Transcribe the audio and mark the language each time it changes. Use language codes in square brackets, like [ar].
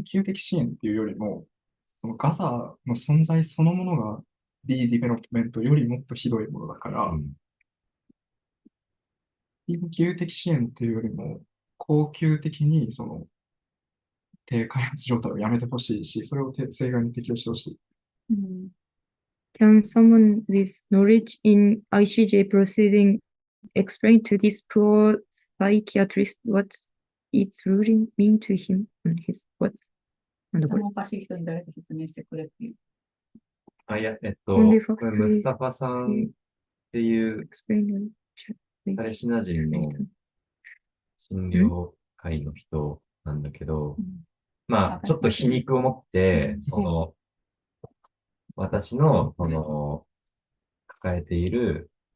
[ja] 緊急的支援っていうよりも、そのガザの存在そのものが D ディベロップメントよりもっとひどいものだから、緊急的支援っていうよりも、恒久的にその低開発状態をやめてほしいし、それを正外に適用してほしい。 [en] Can someone with knowledge in ICJ proceeding explain to this poor psychiatrist what its ruling mean to him and his what? [ja] なんだこれ。頭おかしい人に誰か説明してくれっていう。いや、 [en] Only [ja] これムスタファさんっていうパレスチナ人の診療会の人なんだけど、まあ、ちょっと皮肉を持って、その、私の、その、抱えている、